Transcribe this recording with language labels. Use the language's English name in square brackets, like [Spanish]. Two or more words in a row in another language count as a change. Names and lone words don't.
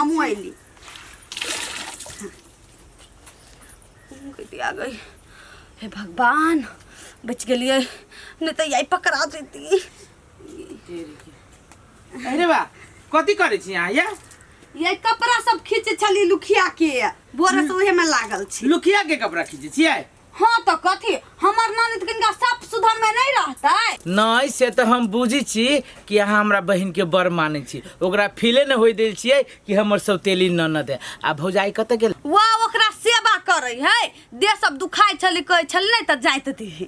[Maithili] हम आइली आ गई। हे भगवान बच गेलिए नहीं तो यही पकड़ा देती। अरे बा कथी करे छी यहाँ ये कपड़ा सब खींचे छली लुखिया के बोरे से उहे में लागल छी। लुखिया के कपड़ा खींचे छियै? हाँ तो कथी हमर ननद किनका साफ सुथरा में नहीं रहता नहीं से तो हम बुझी छी कि अहाँ हमरा बहिन के बड़ माने छी ओकरा फीले न होई देल छियै कि हमर सौतेली ननद है। आ भौजाई कत गेल? वाह ओकरा सेवा करे है देह सब दुखाई छली कहे छल नहीं त जाइत दी